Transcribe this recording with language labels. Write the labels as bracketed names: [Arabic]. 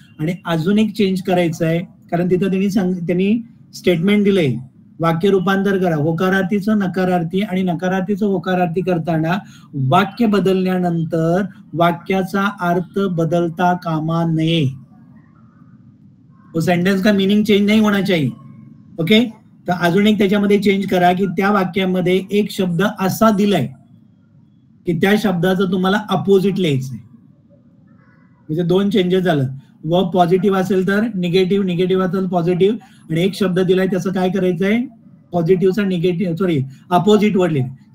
[Marathi] आणि अजून एक चेंज करायचं आहे, कारण तिथं त्यांनी स्टेटमेंट दिलंय वाक्य रूपांतर करा. होकारार्थीचं नकारार्थी आणि नकारार्थीचं होकारार्थी करताना वाक्य बदलल्यानंतर वाक्याचा अर्थ बदलता कामा नये. [Hindi] वो सेंटेंस का मीनिंग चेंज नहीं होना चाहिए. [Marathi] ओके, तर अजून एक त्याच्यामध्ये चेंज करा की त्या वाक्यामध्ये एक शब्द असा दिलाय की त्या शब्दाचं तुम्हाला अपोजिट लिहायचंय. म्हणजे दोन चेंजेस झालं. व पॉझिटिव्ह असेल तर निगेटिव्ह, निगेटिव्ह असेल पॉझिटिव्ह, आणि एक शब्द दिलाय त्याचं काय करायचंय, पॉझिटिव्हचा निगेटिव्ह सॉरी अपोजिट वर्ड लिहिलं.